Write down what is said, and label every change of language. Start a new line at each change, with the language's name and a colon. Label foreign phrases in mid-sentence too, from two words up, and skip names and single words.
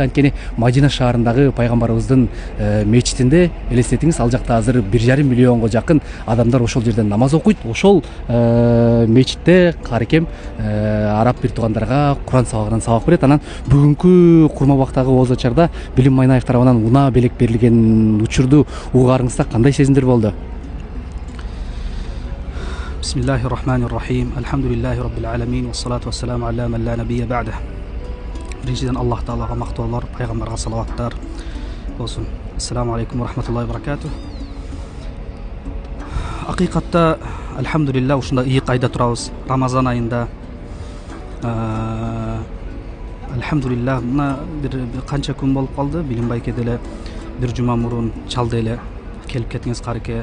Kyrgyz: Анткени Мадина шаарындагы пайгамбарыбыздын мечитинде элестетиңиз, ал жакта азыр 1,5 миллионго жакын адамдар ошол жерден намаз окуйт. Ошол мечитте каарикем араб бир туугандарга Куран сабагынан сабак берет. Анан бүгүнкү курма убактагы ооз ачарда Билим Майнаев тарабынан унаа белек берилген учурду угаарыңызда кандай сезимдер болду?
Arabic: بسم الله الرحمن الرحيم. الحمد لله رب العالمين والصلاة والسلام على من لا نبي بعده.
Kyrgyz: Биринчиден Аллах Таалага мактоолор, пайгамбарга салаваттар болсун.
Arabic: السلام عليكم ورحمة الله وبركاته.
Kyrgyz: Акыйкатта алхамдулиллах ушундай ийик айда турабыз. Рамазан айында алхамдулиллах мына бир канча күн болуп калды. Билим байке деле бир жума мурун чалды эле келип кетиңиз каарике.